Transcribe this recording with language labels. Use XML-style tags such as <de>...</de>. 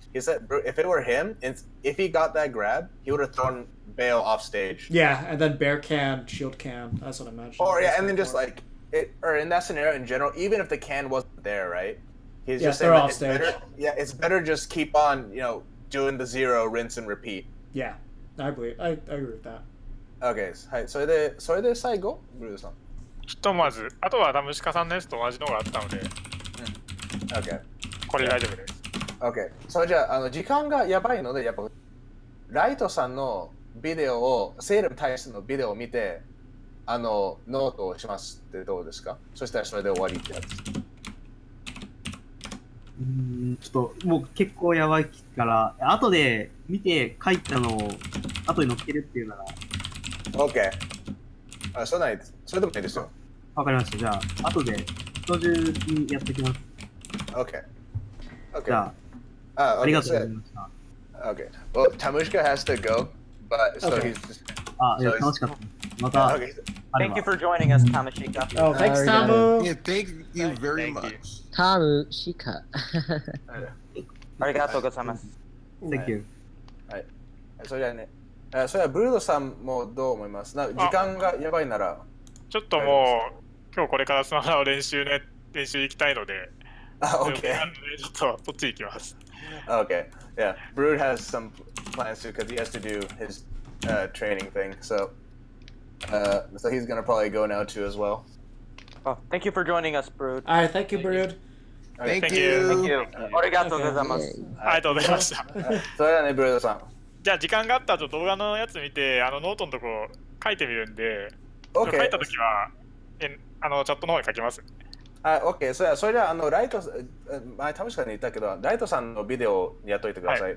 <en>He said if it were him, if he got that grab, he would have thrown Bayo off stage. Yeah, and then bear can, shield can, that's what I mentioned. Or and then just like or in that scenario in general, even if the can wasn't there, right? He's just saying off stage. It's better just keep on, doing the 0, rinse and repeat. Yeah, I agree with that.</en> <ja>Okay, はい、それで最後、ブルーさん。ひとまず、あとはダムシカさんのやつと同じのがあったので、</ja> <en>Okay.</en> <ja>これ大丈夫です。</ja> <en>Okay.</en> <ja>それじゃあ、時間がやばいので、やっぱライトさんのビデオを、セールに対してのビデオを見て、ノートをしますってどうですか？そしたらそれで終わりってやつ。ちょっともう結構やばいから、後で見て書いたのを後に載っけるっていうなら。 OK。 それでもいいですよ。わかりました。じゃあ、後で今日中にやってきます。</ja> <en>OK。</en> <ja>じゃあ、ありがとうございました。</ja> <en>OK。 Well, Tamushka has to go, but so he's just.</en> <ja>いや、楽しかった。また。</ja> <en>Thank you for joining us, Tamashika. Oh, thanks, Tamu. Yeah, thank you very much. Tamushika.</en> <ja>ありがとうございます。</ja> <en>Thank you.</en> <ja>はい。それではね、それはブルードさんもどう思います？時間がやばいなら。ちょっともう、今日これからスマホの練習行きたいので、</ja> <en>OK。</en> <ja>ちょっとそっち行きます。</ja> <en>Okay. Yeah. Brood has some plans too because he has to do his training thing. So he's gonna probably go now too as well. Oh, thank you for joining us, Brood. All right, thank you, Brood. Thank you. Thank you.</en> <ja>ありがとうございます。ありがとうございました。それではね、ブルードさん。じゃあ時間があった後動画のやつ見て、ノートのとこ書いてみるんで、</ja> <en>Okay.</en> <ja>書いたときはチャットの方に書きます。 OK、それじゃあ、ライト、前、楽しかに言ったけど、ライトさんのビデオやっといてください。</ja>